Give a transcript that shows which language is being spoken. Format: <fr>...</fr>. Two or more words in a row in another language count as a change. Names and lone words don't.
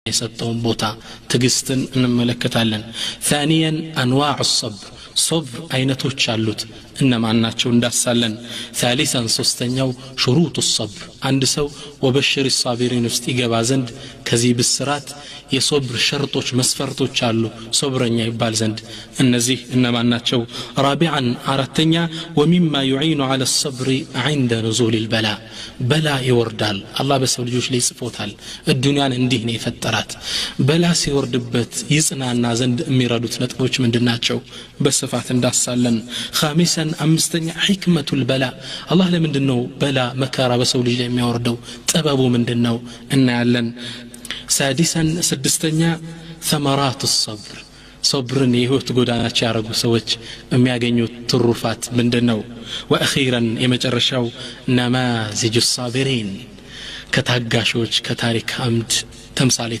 <am>የሰጠውን ቦታ ትግስትን እንመለከታለን</am> <ar>ثانيا انواع الصبر صبر</ar> <am>አይነቶች አሉት እነማን ናቸው እንዳሳለን ثالثا ሶስተኛው</am> <ar>شروط الصبر</ar> <am>አንድ ሰው</am> <ar>وبشر الصابرين</ar> <am>ውስጥ ይገባ ዘንድ ከዚህ ብስራት የሶብር ሸርጦች መስፈርቶች አሉ ሶብረኛ ይባል ዘንድ እነዚህ እነማን ናቸው رابعا አራተኛ</am> <ar>ومما يعين على الصبر عند نزول البلاء بلا</ar> <am>ይወርዳል አላህ በሰው ልጆች ላይ ጽፎታል الدنيان እንዲህ ነው የፈጠራት በላ ሲወርድበት ይጽናና ዘንድ የሚረዱት ነጥቦች ምንድናቸው በስፋት እንዳሳለን خامسا አምስተኛ</am> <ar>حكمة البلاء الله</ar> <am>ለምንድነው በላ መከራ በሰው ልጅ ላይ የሚያወርደው ጥበቡ ምንድነው እናያለን سادسا ስድስተኛ</am> <ar>ثمرات الصبر صبرن</ar> <am>የህይወት ጎዳናቸው ያረጉ ሰዎች የሚያገኙት ትሩፋት ምንድነው واخيرا የመጨረሻው</am> <ar>نماذج الصابرين</ar> <am>ከታጋሾች ከታሪክ አምድ ተምሳሌ</am>